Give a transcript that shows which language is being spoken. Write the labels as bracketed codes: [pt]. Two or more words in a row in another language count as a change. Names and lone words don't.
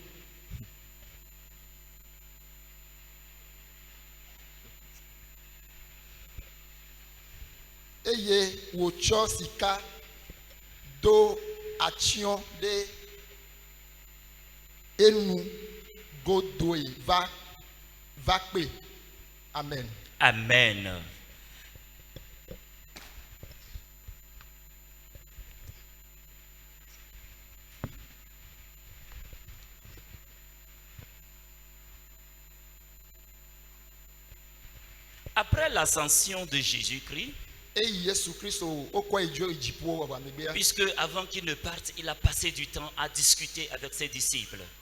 [ee] eye wocho sika do [fr] action de [ee] enu godoe va pe. Amen. Amen. [fr] Après l'ascension de Jésus-Christ, puisque avant qu'il ne parte, il a passé du temps à discuter avec ses disciples.